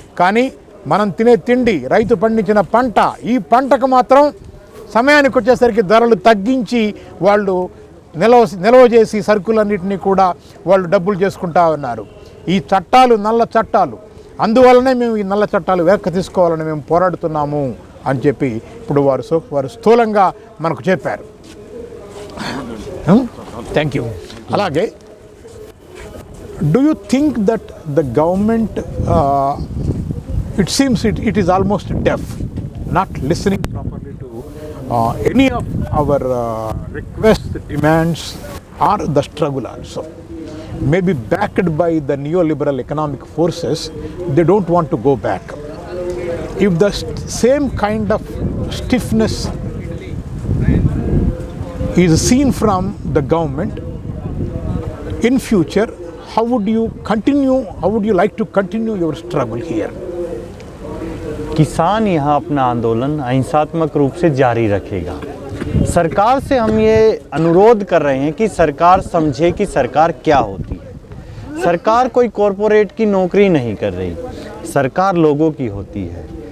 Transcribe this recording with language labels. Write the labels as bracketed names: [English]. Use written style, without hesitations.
[Telugu] కానీ మనం తినే తిండి, రైతు పండించిన పంట, ఈ పంటకు మాత్రం సమయానికి వచ్చేసరికి ధరలు తగ్గించి వాళ్ళు నిల్వ చేసి సరుకులన్నింటినీ కూడా వాళ్ళు డబ్బులు చేసుకుంటా ఉన్నారు. ఈ చట్టాలు నల్ల చట్టాలు, అందువల్లనే మేము ఈ నల్ల చట్టాలు వెనక్కి తీసుకోవాలని మేము పోరాడుతున్నాము అని చెప్పి ఇప్పుడు వారు స్థూలంగా మనకు చెప్పారు. [English] Thank you. అలాగే do you think that the government it seems it is almost deaf, not listening properly to any of our requests, demands or the struggle also, maybe backed by the neoliberal economic forces, they don't want to go back. If the same kind of stiffness is seen from the government in future, how would you like to continue your struggle here? [Hindi] किसान यहाँ अपना आंदोलन अहिंसात्मक रूप से जारी रखेगा। सरकार से हम ये अनुरोध कर रहे हैं कि सरकार समझे कि सरकार क्या होती है। सरकार कोई कॉरपोरेट की नौकरी नहीं कर रही, सरकार लोगों की होती है।